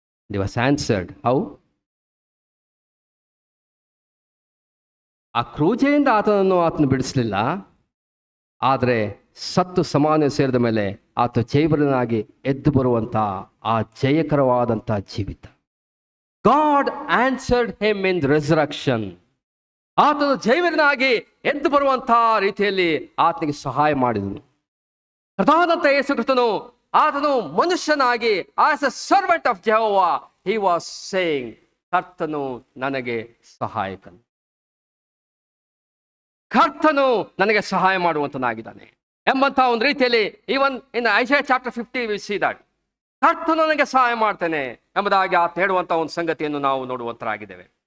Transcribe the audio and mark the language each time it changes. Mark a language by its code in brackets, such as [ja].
[en] He was answered. How? [kn] ಆ ಕ್ರೂಜೆಯಿಂದ ಆತನು ಬಿಡಿಸಲಿಲ್ಲ. ಆದರೆ ಸತ್ತು ಸಮಾನ ಸೇರಿದ ಮೇಲೆ ಆತ ಜೈವರನಾಗಿ ಎದ್ದು ಬರುವಂಥ ಆ ಜಯಕರವಾದಂಥ ಜೀವಿತ. [en] God answered him in resurrection. [kn] ಆತನು ಜೈವರನಾಗಿ ಎದ್ದು ಬರುವಂತಹ ರೀತಿಯಲ್ಲಿ ಆತನಿಗೆ ಸಹಾಯ ಮಾಡಿದನು. ಕರ್ತನಾದಂಥ ಯೇಸು ಕ್ರಿಸ್ತನು ಆತನು ಮನುಷ್ಯನಾಗಿ [en] as a servant of Jehovah he was saying, [kn] ಕರ್ತನು ನನಗೆ ಸಹಾಯಕನು, ಕರ್ತನು ನನಗೆ ಸಹಾಯ ಮಾಡುವಂತನಾಗಿದ್ದಾನೆ ಎಂಬಂತ ಒಂದು ರೀತಿಯಲ್ಲಿ [en] even in Isaiah chapter 50 we see that [kn] ಕರ್ತನು ನನಗೆ ಸಹಾಯ ಮಾಡ್ತೇನೆ ಎಂಬುದಾಗಿ ಆತ ಹೇಳುವಂತ ಒಂದು ಸಂಗತಿಯನ್ನು ನಾವು ನೋಡುವಂತರಾಗಿದ್ದೇವೆ.